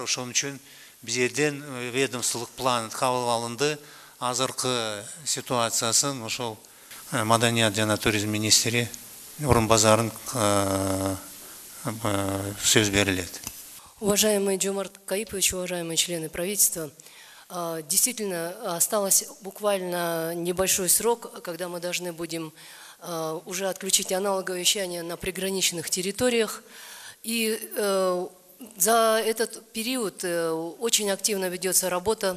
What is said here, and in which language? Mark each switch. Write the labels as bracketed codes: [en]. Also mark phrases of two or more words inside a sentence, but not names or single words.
[ky] Ошон үчүн биз жерден ведомстволук план кабыл алынды. Азыркы ситуациясын ошол маданият жана туризм министри Орунбазарын сөз берилет. [ru] Уважаемый Жомарт Кайыпович, уважаемые члены правительства, действительно осталось буквально небольшой срок, когда мы должны будем уже отключить аналоговое вещание на приграничных территориях. И за этот период очень активно ведется работа.